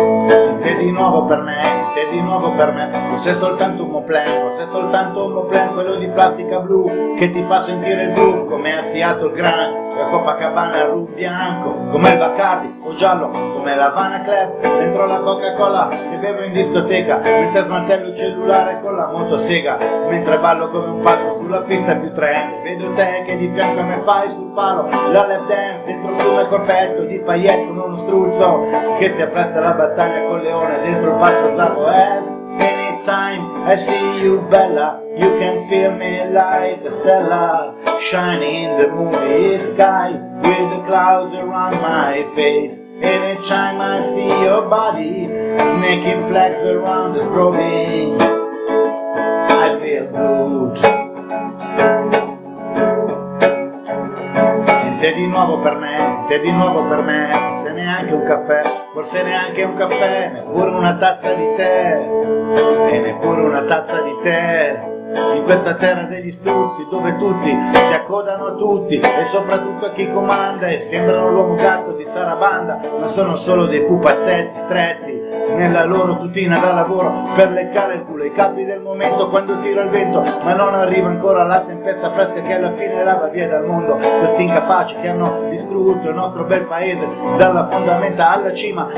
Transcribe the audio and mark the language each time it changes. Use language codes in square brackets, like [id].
[it] Per me, te di nuovo per me, forse è soltanto un moplan, forse è soltanto un moplan, quello di plastica blu che ti fa sentire il blu, come a Seattle Grand, la Copacabana Ru bianco, come il Bacardi o giallo, come la Havana Club, dentro la Coca-Cola che bevo in discoteca, mentre smantello il cellulare con la motosega, mentre ballo come un pazzo sulla pista più trend, vedo te che di fianco a me fai sul palo, la lap dance dentro il tuo corpetto di paillette con uno struzzo, che si appresta alla battaglia col leone dentro il palco Zavo Est. [en] Anytime I see you Bella, you can feel me like a stellar shining in the movie sky with the clouds around my face. Anytime I see your body snaking flex around the strobing, I feel good. [it] Niente di nuovo per me, niente di nuovo per me, se neanche un caffè, forse neanche un caffè, neppure una tazza di tè, e neppure una tazza di tè. In questa terra degli struzzi, dove tutti si accodano a tutti e soprattutto a chi comanda, e sembrano l'uomo gatto di Sarabanda, ma sono solo dei pupazzetti stretti nella loro tutina da lavoro per leccare il culo ai capi del momento, quando tira il vento ma non arriva ancora la tempesta fresca che alla fine lava via dal mondo questi incapaci che hanno distrutto il nostro bel paese dalla fondamenta alla cima.